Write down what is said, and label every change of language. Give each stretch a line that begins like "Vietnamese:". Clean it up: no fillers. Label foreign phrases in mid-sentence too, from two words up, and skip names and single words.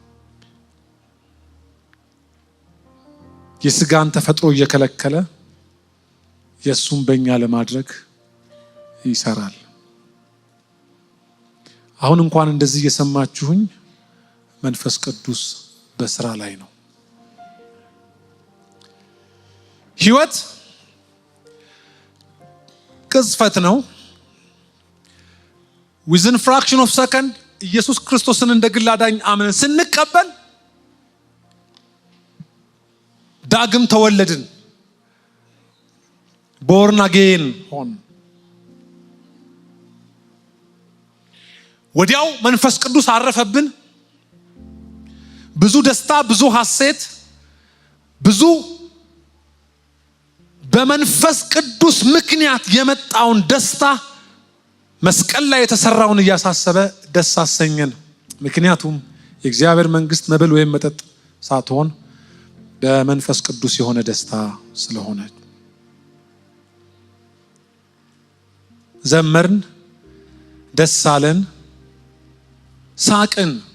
Amharic: የስጋን ተፈጥሮ እየከለከለ የሱም በእኛ ለማድረግ ይሰራል። አሁን እንኳን እንደዚህ እየሰማችሁኝ መንፈስ ቅዱስ በስራ ላይ ነው። ህይወት ቅጽበት ነው።
English: within fraction of second
Amharic: ኢየሱስ ክርስቶስን እንደ ግል አዳኝ አምነን ስንቀበል ዳግም ተወለድን፣
English: born again
Amharic: ሆን። ወዲያው መንፈስ ቅዱስ አረፈብን። ብዙ ደስታ፣ ብዙ ሐሴት፣ ብዙ በመንፈስ ቅዱስ ምክንያት የመጣውን ደስታ መስቀል ላይ የተሰራውን እያሳሰበ ደስ አሰኘን። ምክንያቱም የእግዚአብሔር መንግስት መብል ወይም መጠጥ ሳትሆን በመንፈስ ቅዱስ የሆነ ደስታ ስለሆነ ዘመርን፣ ደስ አለን፣ ሳቅን፣